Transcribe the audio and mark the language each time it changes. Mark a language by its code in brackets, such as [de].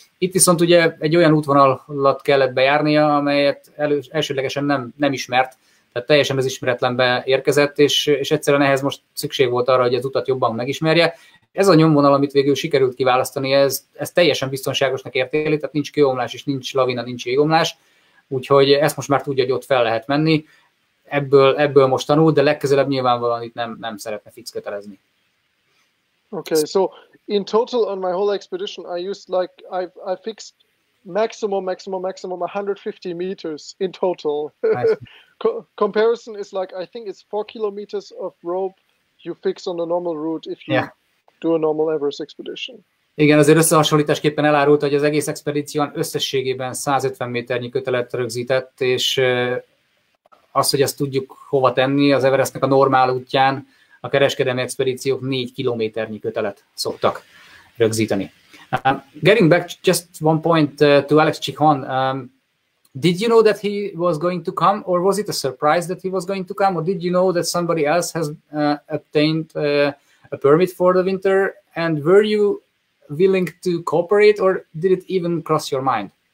[hu] Itt viszont ugye egy olyan útvonalat kellett bejárnia, amelyet elsődlegesen nem ismert, tehát teljesen az ismeretlenbe érkezett, és egyszerűen ehhez most szükség volt arra, hogy az utat jobban megismerje. Ez a nyomvonal, amit végül sikerült kiválasztani, ez teljesen biztonságosnak értékeli, tehát nincs kőomlás, és nincs lavina, nincs jégomlás, úgyhogy ezt most már tudja, hogy ott fel lehet menni. Ebből most tanul, de legközelebb nyilvánvalóan itt nem szeretne fix kötelezni. [en] Okay, so in total on my whole expedition, I used I fixed maximum 150 meters in total. Nice. Comparison is I think it's 4 kilometers of rope you fix on the normal route if you do a normal Everest expedition. [hu] Igen, azért összehasonlításképpen elárulta, hogy az egész expedíción összességében 150 méternyi kötelet rögzített, és az, hogy ezt tudjuk hova tenni, az Everestnek a normál útján a kereskedelmi expedíciók 4 kilométernyi kötelet szoktak rögzíteni. [en] Getting back just one point to Alex Chikon, did you know that he was going to come, or was it a surprise that he was going to come, or did you know that somebody else has obtained a permit for the winter, and were you willing to cooperate, or did it even cross your mind?